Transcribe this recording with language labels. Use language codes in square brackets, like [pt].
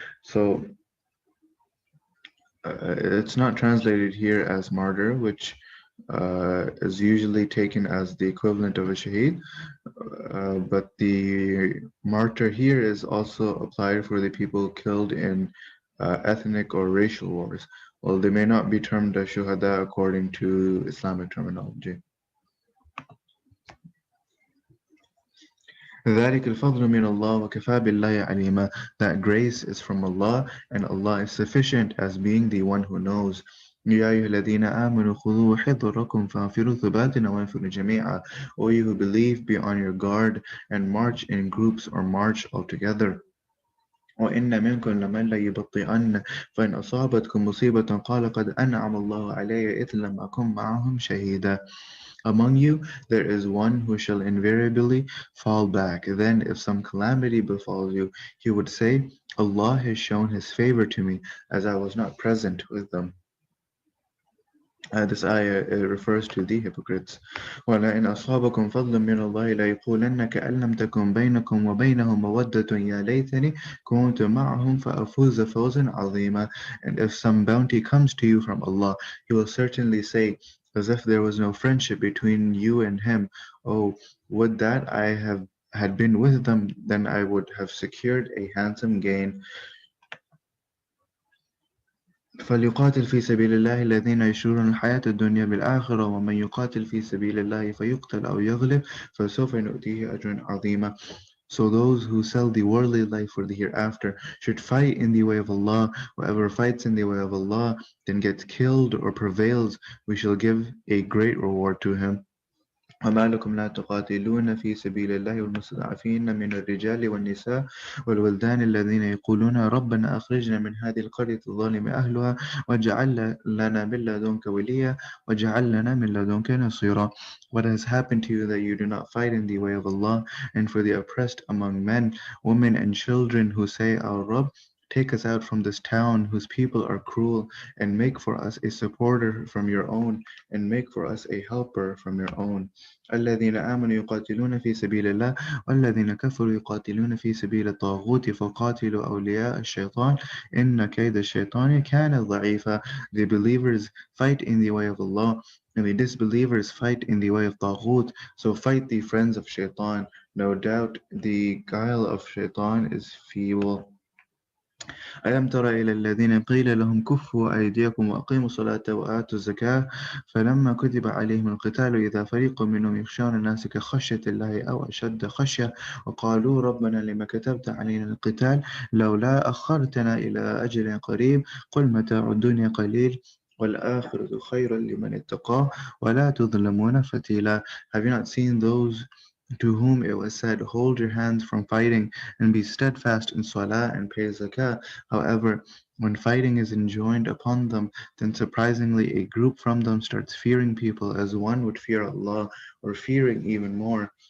[en] So it's not translated here as martyr, which is usually taken as the equivalent of a shaheed, but the martyr here is also applied for the people killed in ethnic or racial wars. Well, they may not be termed as shuhada according to Islamic terminology. [ar] ذلك الفضل من الله وكفى بالله عليما. [en] That grace is from Allah and Allah is sufficient as being the one who knows. [ar] يا أيها الذين آمنوا خذوا حذركم فانفروا ثبات وانفروا جميعا. [en] O you who believe, be on your guard and march in groups or march altogether. [ar] وإن منكم لمن ليبطئن فإن أصابتكم مصيبة قال قد أنعم الله علي إذ لم أكن معهم شهيدا. [en] Among you there is one who shall invariably fall back. Then if some calamity befalls you, he would say, Allah has shown his favor to me, as I was not present with them. This ayah refers to the hypocrites. [ar] وَلَئِنْ أَصَابَكُمْ فَضْلٌ مِّنَ اللَّهِ لَيَقُولَنَّ كَأَن لَّمْ تَكُن بَيْنَكُمْ وَبَيْنَهُ مَوَدَّةٌ يَا لَيْتَنِي كُنتُ مَعَهُمْ فَأَفُوزَ فَوْزًا عَظِيمًا. [en] And if some bounty comes to you from Allah, He will certainly say, as if there was no friendship between you and Him, "Oh, would that I have had been with them, then I would have secured a handsome gain." [ar] فليقاتل في سبيل الله الذين يشرون الحياة الدنيا بالآخرة ومن يقاتل في سبيل الله فيقتل أو يغلب فسوف نؤتيه أجرا عظيما. [en] So those who sell the worldly life for the hereafter should fight in the way of Allah. Whoever fights in the way of Allah then gets killed or prevails, we shall give a great reward to him. [ar] وما لكم لا تقاتلون في سبيل الله والمستضعفين من الرجال والنساء والولدان الذين يقولون ربنا أخرجنا من هذه القرية الظالم أهلها واجعل لنا من لدنك وليا واجعل لنا من لدنك نصيرا. [en] What has happened to you that you do not fight in the way of Allah, and for the oppressed among men, women and children who say, Our Rabb, take us out from this town whose people are cruel, and make for us a supporter from your own, and make for us a helper from your own. [ar] الذين آمنوا يقاتلون في سبيل الله والذين كفروا يقاتلون في سبيل الطاغوت فقاتلوا أولياء الشيطان إن كيد الشيطان كان ضعيفا. [en] The believers fight in the way of Allah, and the disbelievers fight in the way of Taghut. So fight the friends of Shaitan. No doubt the guile of Shaitan is feeble. [ar] ألم تر إلى الذين قيل لهم كفوا أيديكم وأقيموا الصلاة وآتوا الزكاة فلما كتب عليهم القتال إذا فريق منهم يخشون الناس كخشية الله أو أشد خشية وقالوا ربنا لما كتبت علينا القتال لولا أخرتنا إلى أجل قريب قل متاع الدنيا قليل والآخرة خير لمن اتقى ولا تظلمون فتيلا. [en] Have you not seen those to whom it was said, Hold your hands from fighting and be steadfast in salah and pay zakah? However, when fighting is enjoined upon them, then surprisingly a group from them starts fearing people as one would fear Allah, or fearing even more.